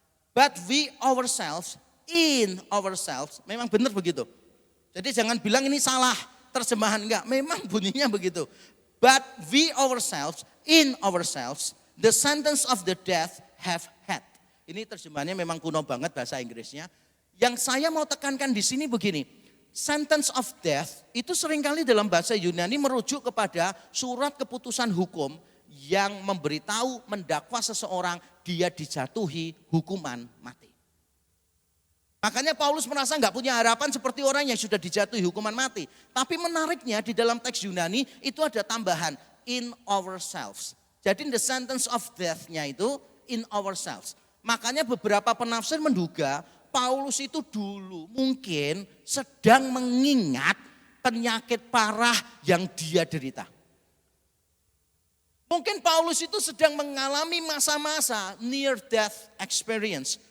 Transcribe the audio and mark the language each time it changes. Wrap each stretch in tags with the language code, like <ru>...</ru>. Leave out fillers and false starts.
<en>But we ourselves, in ourselves.</en> <id>Memang benar begitu. Jadi jangan bilang ini salah terjemahan. Enggak, memang bunyinya begitu.</id> <en>But we ourselves, in ourselves, the sentence of the death have had.</en> <id>Ini terjemahannya memang kuno banget bahasa Inggrisnya. Yang saya mau tekankan di sini begini. Sentence of death itu seringkali dalam bahasa Yunani merujuk kepada surat keputusan hukum yang memberitahu mendakwa seseorang dia dijatuhi hukuman mati. Makanya Paulus merasa nggak punya harapan seperti orang yang sudah dijatuhi hukuman mati. Tapi menariknya di dalam teks Yunani itu ada tambahan in ourselves. Jadi the sentence of death- nya itu in ourselves. Makanya beberapa penafsir menduga Paulus itu dulu mungkin sedang mengingat penyakit parah yang dia derita. Mungkin Paulus itu sedang mengalami masa-masa near death experience.</id>